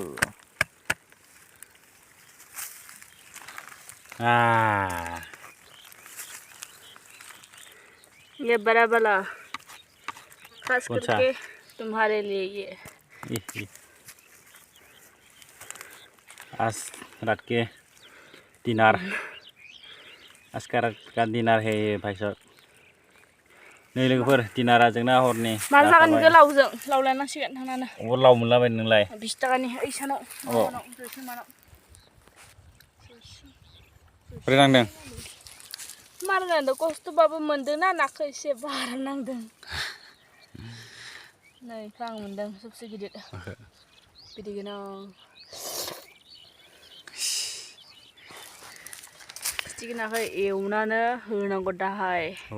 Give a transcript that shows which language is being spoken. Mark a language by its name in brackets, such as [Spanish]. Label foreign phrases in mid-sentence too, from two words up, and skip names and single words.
[Hindi] ये बड़ा वाला खास करके तुम्हारे लिए ये आज रात के डिनर आज का रात का डिनर है ये भाई साहब [Bodo] नै लोगोफोर डिनारा जोंना हरनि माल जागोन गोलावजों लावलायनांसिगोन थांनानै अ लाव मोनलाबाय नोंलाय 20 टाकानि ओइसानाव बोरै नांदों मारनांदों खस्थ'बाबो मोनदों ना नाखौ एसे बारा नांदों नै फां मोनदों सबसे गिदिर बिदि गोनां फिथिख्रि नाखौ एवनानै होनांगौ दाहाय